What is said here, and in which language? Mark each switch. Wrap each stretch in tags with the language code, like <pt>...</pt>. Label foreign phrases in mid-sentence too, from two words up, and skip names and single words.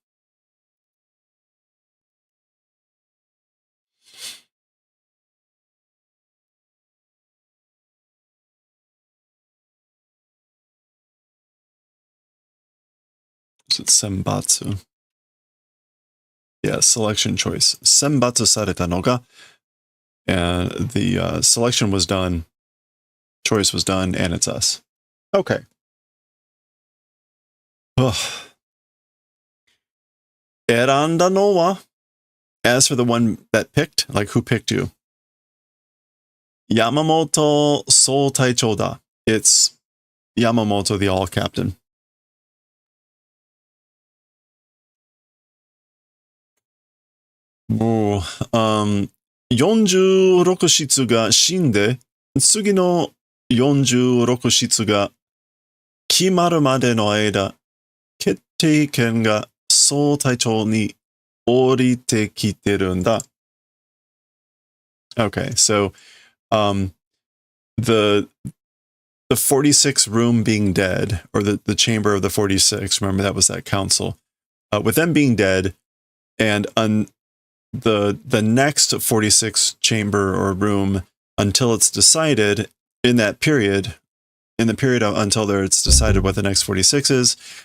<en>Is it senbatsu? Yeah, selection choice.</en> <ja>選抜されたのが.</ja> <en>And the selection was done, choice was done, and it's us.</en> <ja>Okay. 選んだのは.</ja> <en>As for the one that picked, like who picked you?</en> <ja>山本総隊長だ.</ja> <en>It's Yamamoto, the all captain.</en> <ja>Ooh, 46室が死んで、次の46室が決まるまでの間、決定権が総隊長に降りてきてるんだ。</ja> <en>Okay, so the 46 room being dead, or the chamber of the 46, remember that was that council, with them being dead, and the next 46 chamber or room until it's decided in that period, in the period until it's decided what the next 46 is,</en>